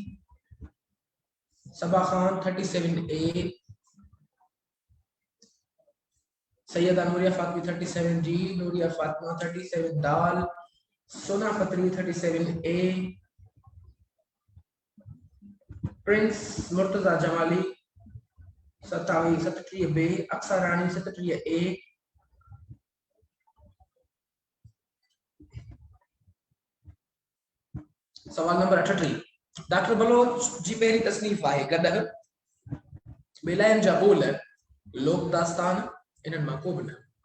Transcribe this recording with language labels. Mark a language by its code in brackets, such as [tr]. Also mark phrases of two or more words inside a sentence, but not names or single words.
[sd] सबा खान 37A, सैयदा नूरिया फातिमा 37D, नूरिया फातिमा 37 दाल, सोना फतरी 37A, प्रिंस मुर्तजा जमाली 37B, अक्सर रानी 37A, सवाल नंबर 38। डॉक्टर बलोच जी पहिरीं तसनीफ़ आहे गदर, बेलाइन जा बोल, लोक दास्तान, इन्हनि मां को बि न।